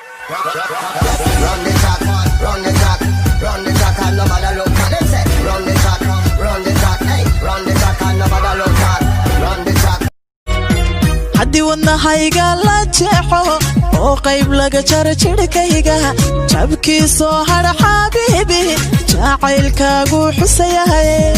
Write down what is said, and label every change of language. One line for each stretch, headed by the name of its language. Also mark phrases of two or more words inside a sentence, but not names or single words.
English: Run the track, run the track, run the track, and nobody look at them say, "Run the track, run the track, hey, run the track, and nobody look at, run the track."
Somali: Haddii wadnahayga la jeexo oo qayb laga jaro jidhkayga, jabkii soo hadha xabiibi, jacaylkaagu xusayahay.